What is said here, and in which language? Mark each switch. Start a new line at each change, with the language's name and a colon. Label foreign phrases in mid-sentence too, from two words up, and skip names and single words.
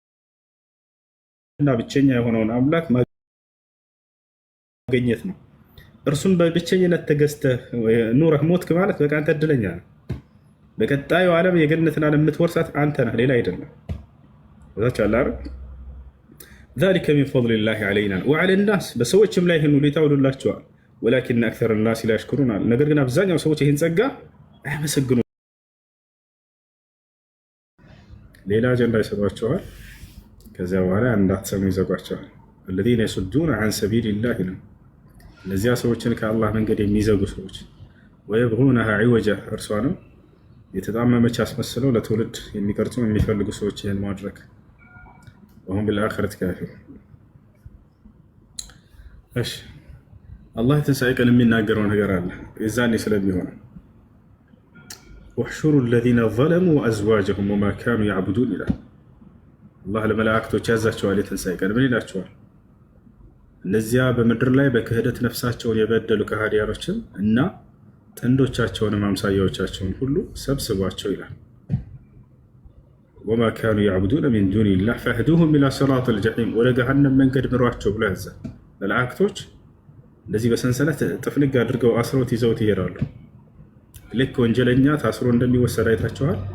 Amharic: እና ብቸኛ የሆነውን አምላክ ማግኘት ነው። እርሱም በብቸኝነት ተገዝተህ ኑረህ ሞትክ ማለት በቃ አንተ እድለኛ ነህ። በቀጣዩ ዓለም የገነትን ዓለም የምትወርሳት አንተ ነህ፣ ሌላ አይደለም። እዛች አለ አይደል
Arabic: ذلك من فضل الله علينا وعلى الناس
Amharic: በሰዎችም ላይ ይህን ሁኔታ ውሎላቸዋል።
Arabic: ولكن أكثر الناس لا يشكرون
Amharic: ነገር ግን አብዛኛው ሰዎች ይህን ጸጋ አያመሰግኑም። ሌላ አጀንዳ ይሰጧቸዋል። ከዚያ በኋላ እንዳትሰሙ ይዘጓቸዋል።
Arabic: الذين يصدون عن سبيل الله
Amharic: እነዚያ ሰዎችን ከአላህ መንገድ የሚዘጉ ሰዎች
Arabic: ويبغونها عوجا
Amharic: እርሷንም የተጣመመች አስመስለው ለትውልድ የሚቀርጹ የሚፈልጉ ሰዎች ይህን ማድረግ
Arabic: وهم بالآخرة كافرون።
Amharic: እሺ አላህ ትንሣኤ ቀን የሚናገረው ነገር አለ የዛኔ ስለሚሆን
Arabic: واحشروا الذين ظلموا وأزواجهم وما كانوا يعبدون
Amharic: ይላል። አላህ ለመላእክቶች ያዛቸዋል የትንሣኤ ቀን ምን ይላቸዋል? እነዚያ በምድር ላይ በክህደት ነፍሳቸውን የበደሉ ከሃዲያኖችን እና ጥንዶቻቸውንም አምሳያዎቻቸውን ሁሉ ሰብስቧቸው ይላል።
Arabic: وما كانوا يعبدون من دون الله فاهدوهم إلى صراط الجحيم
Amharic: ወደ ገሃነም መንገድ ምሯቸው ብሎ ያዛል። መላእክቶች እንደዚህ በሰንሰለት ጥፍንግ አድርገው አስረውት ይዘውት ይሄዳሉ። ልክ ወንጀለኛ ታስሮ እንደሚወሰድ አይታችኋል።